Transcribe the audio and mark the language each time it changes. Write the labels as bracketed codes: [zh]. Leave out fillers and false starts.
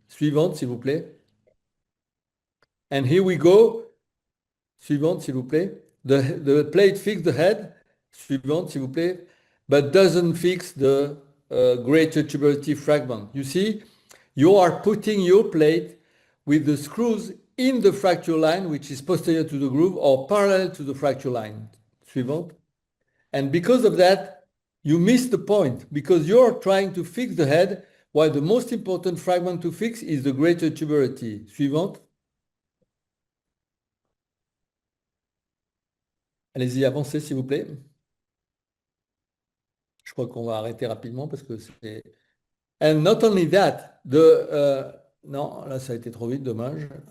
[fr] Suivante, s'il vous plaît. [en] And here we go. [fr] Suivante, s'il vous plaît. [en] The plate fixes the head. [fr] Suivante, s'il vous plaît. [en] But doesn't fix the greater tuberosity fragment. You see, you are putting your plate with the screws in the fracture line, which is posterior to the groove or parallel to the fracture line. [fr] Suivante. [en] And because of that, you miss the point because you're trying to fix the head while the most important fragment to fix is the greater tuberosity. [fr] Suivante. Allez-y, avancez s'il vous plaît. Je crois qu'on va arrêter rapidement parce que c'est... [en] And not only that, [fr] non, là ça a été trop vite, dommage.